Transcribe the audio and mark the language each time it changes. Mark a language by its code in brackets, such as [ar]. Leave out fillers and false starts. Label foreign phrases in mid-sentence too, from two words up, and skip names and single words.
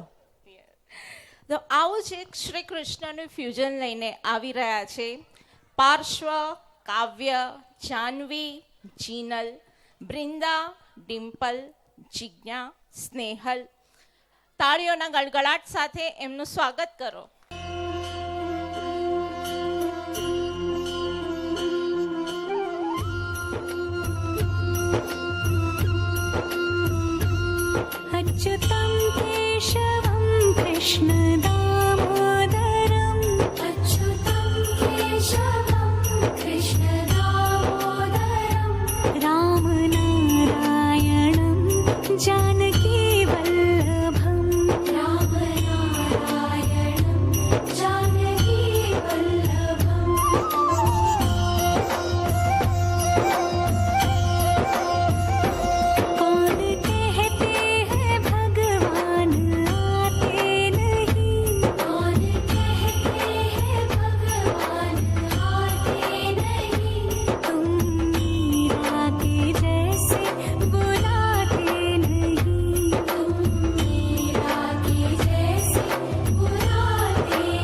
[gu] તો આવું જ એક શ્રી કૃષ્ણનું ફ્યુઝન લઈને આવી રહ્યા છે પાર્શ્વ, કાવ્ય, જાહ્નવી, જીનલ, બૃંદા, ડિમ્પલ, જિજ્ઞા, સ્નેહલ. તાળીઓના ગડગડાટ સાથે એમનું સ્વાગત કરો. [sa] अच्युतं केशवं कृष्णदामोदरम् अच्युतं केशवं कृष्णदामोदरं रामनारायणं जानकीवल्लभं रामनारायणं जानकीवल्लभम् [hi] कौन कहते हैं भगवान आते नहीं कौन कहते हैं भगवान आते नहीं तुम मीरा के जैसे बुलाते नहीं तुम मीरा के जैसे बुलाते